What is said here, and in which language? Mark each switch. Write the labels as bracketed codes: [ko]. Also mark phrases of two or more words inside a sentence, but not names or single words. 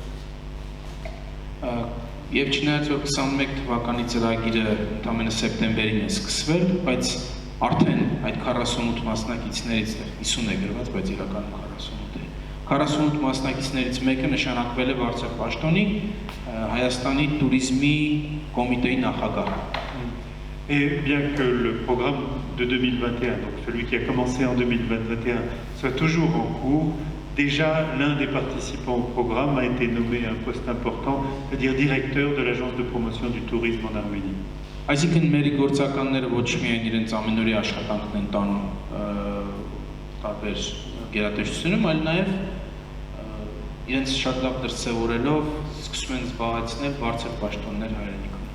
[hy] Եվ չնայած որ 21 թվականի ծրագիրը ընդամենը սեպտեմբերին է սկսվել, բայց արդեն այդ 48 մասնակիցներից 50 է գրված, բայց իրականում 48 է։ 48 մասնակիցներից մեկը նշանակվել է բարձր պաշտոնի Հայաստանի туриզմի կոմիտեի նախագահ։ [fr] Et bien que le programme de 2021, donc celui qui a commencé en 2021, soit toujours en cours, déjà l'un des participants au programme a été nommé à un poste important, c'est-à-dire directeur de l'agence de promotion du tourisme en Arménie. [hy] Այսինքն մեր գործականները ոչ միայն իրենց ամենօրյա աշխատանքն են տանում տարբեր գերատեսչությունում, այլ նաև իրենց շատ լավ դրսևորելով սկսում են զբաղեցնել բարձր պաշտոններ հայրենիքում։